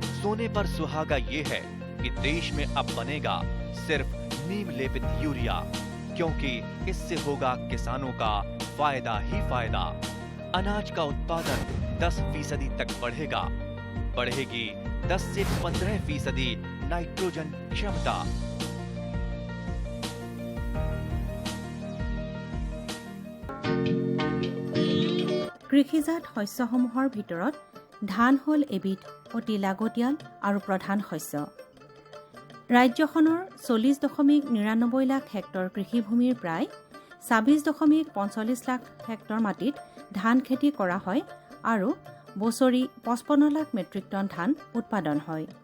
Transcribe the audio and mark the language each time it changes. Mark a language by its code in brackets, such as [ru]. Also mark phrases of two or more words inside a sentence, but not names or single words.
[hi] सोने पर सुहागा ये है कि देश में अब बनेगा सिर्फ नीम लेपित यूरिया, क्योंकि इससे होगा किसानों का फायदा ही फायदा। अनाज का उत्पादन 10% तक बढ़ेगा। बढ़ेगी 10 से 15% नाइट्रोजन क्षमता। [as] কৃষিজাত শস্যসমূহৰ ভিতৰত ধান হ'ল এবিধ অতি লাগতিয়াল আৰু প্ৰধান শস্য। ৰাজ্যখনৰ 40.99 লাখ হেক্টৰ কৃষিভূমিৰ প্ৰায় 26.45 লাখ হেক্টৰ মাটিত ধান খেতি কৰা হয় আৰু বছৰি 55 লাখ মেট্ৰিক টন ধান উৎপাদন হয়।